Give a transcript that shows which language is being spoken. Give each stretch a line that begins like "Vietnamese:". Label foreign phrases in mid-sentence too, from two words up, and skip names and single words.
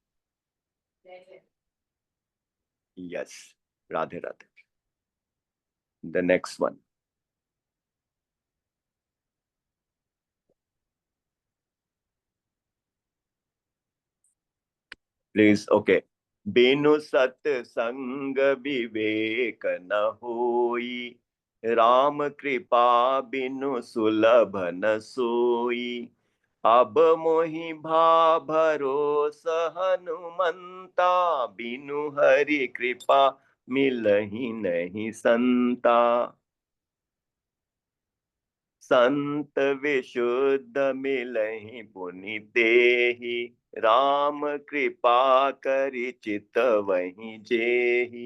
English: Yes, Radhe Radhe. The next one. Please, okay.
Awadhi: बिनु सत संग विवेक न होइ, राम कृपा बिनु सुलभ न सोइ. अब मोहि भा भरोसा हनुमंता, बिनु हरि कृपा मिलहि नहीं संता. संत विशुद्ध मिलहि पुनि देहि, राम कृपा करि चित वहि जेहि.